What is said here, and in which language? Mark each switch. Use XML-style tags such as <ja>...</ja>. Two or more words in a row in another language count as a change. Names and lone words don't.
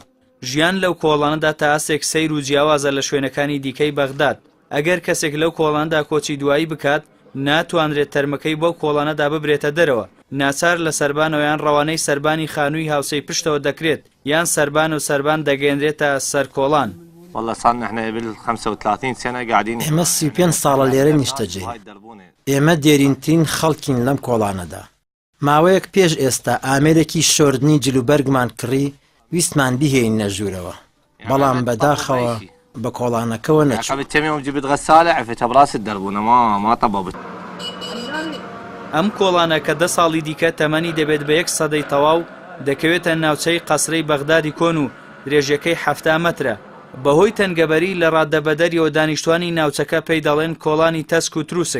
<ckb>ژیان لەو کۆڵانەدا تا ئاسێک سەیر و جیاوازە لە شوێنەکانی دیکەی بەغداد. ئەگەر کەسێک لەو کۆڵاندا کۆچی دوایی بکات ناتوانرێت تەرمەکەی بۆ کۆڵانەدا ببرێتە دەرەوە. ناچار لە سەربانەوە یان ڕەوانەی سەربانی خانووی هاوسەی پشتەوە دەکرێت یان سەربان و سەربان دەگەێنرێتە سەر کۆڵان.</ckb> <ar>والله صار احنا قبل 35 سنه قاعدين</ar> <ckb>ئێمە 35 ساڵە لێرە نیشتەجێ. ئێمە دێرینترین خەڵکین لەم کۆڵانەدا. ماوەیەک پێش ئێستا ئامێرێکی شۆردنی جلوبەرگمان کڕی ویستمان بهێین نەژوورەوە، بەڵام بەداخەوە بە کۆڵانەکەەوە نەچوو.</ckb> <ar>جبت غسالة عفتها براس الدربونة ما طببت.</ar> <ckb>ئەم کۆڵانە کە 10 ساڵی دیکە تەمەنی دەبێت بە 1 سەدەی تەواو دەکەوێتە ناوچەی قەسرەی بەغدادی کۆن و درێژەکەی 7 مەترە. بەهۆی تەنگەبەری لە ڕادەبەدەریەوە دانیشتوانی ناوچەکە پێی دەڵێن کۆڵانی تەسک و تروسک.</ckb>